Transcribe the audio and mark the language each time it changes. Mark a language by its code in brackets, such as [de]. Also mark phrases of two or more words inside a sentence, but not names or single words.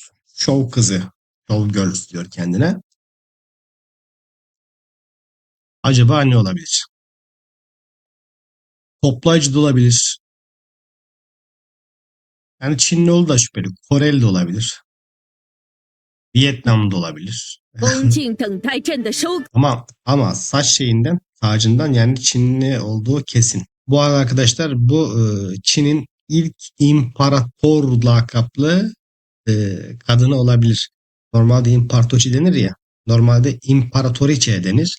[tr] Şov kızı. Şov girl diyor kendine. Acaba ne olabilir? Toplayıcı da olabilir. Yani Çinli olduğu da şüpheli. Koreli de olabilir. Vietnam'da olabilir. [zh] 恭敬等待朕的收。 [tr] Ama saç şeyinden, tacından yani Çinli olduğu kesin. Bu arada arkadaşlar bu Çin'in ilk imparator lakaplı kadını olabilir. Normalde imparatoriçe denir ya. Normalde imparatoriçe denir.